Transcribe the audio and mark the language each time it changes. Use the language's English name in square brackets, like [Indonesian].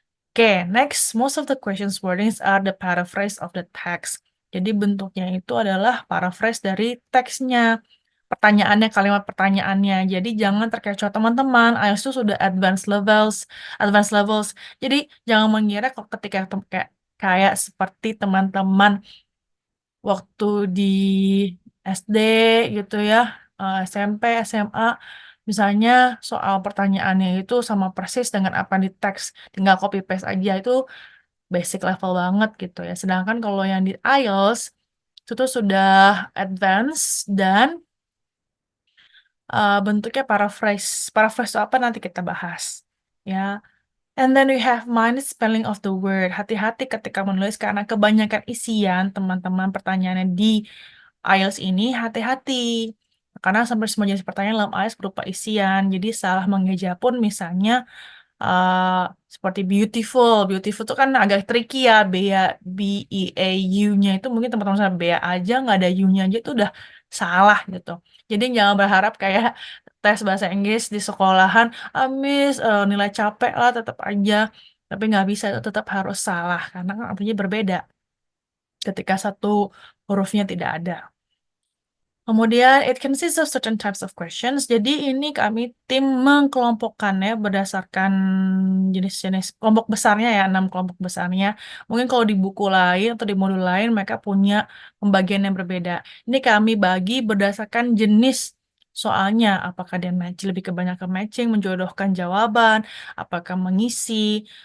[English] Oke, next, most of the questions wordings are the paraphrase of the text. [Indonesian] Jadi bentuknya itu adalah paraphrase dari teksnya, pertanyaannya, kalimat pertanyaannya. Jadi jangan terkecoh teman-teman. IELTS itu sudah [English] advanced levels. [Indonesian] Jadi jangan mengira kok ketika kayak seperti teman-teman waktu di SD gitu ya, SMP, SMA, misalnya soal pertanyaannya itu sama persis dengan apa di teks, tinggal copy paste aja itu [English] basic level [Indonesian] banget gitu ya. Sedangkan kalau yang di IELTS itu tuh sudah advance dan bentuknya paraphrase. Paraphrase itu apa nanti kita bahas. Ya. [English] And then we have minus spelling of the word. [Indonesian] Hati-hati ketika menulis karena kebanyakan isian teman-teman pertanyaannya di IELTS ini hati-hati. Karena sampai semua jenis pertanyaan dalam IELTS berupa isian. Jadi salah mengeja pun misalnya uh, seperti beautiful. Beautiful itu kan agak tricky ya. B-E-A-U-nya itu mungkin teman-teman sama B aja, nggak ada U-nya aja itu udah salah gitu. Jadi jangan berharap kayak tes bahasa Inggris di sekolahan, Miss, nilai capek lah tetap aja. Tapi nggak bisa, itu tetap harus salah. Karena kan artinya berbeda ketika satu hurufnya tidak ada. [English] Kemudian, it consists of certain types of questions. [Indonesian] Jadi ini kami tim mengkelompokkannya berdasarkan jenis-jenis kelompok besarnya ya, 6 kelompok besarnya. Mungkin kalau di buku lain atau di modul lain mereka punya pembagian yang berbeda. Ini kami bagi berdasarkan jenis soalnya. Apakah dia match, lebih kebanyakan matching, menjodohkan jawaban, apakah mengisi.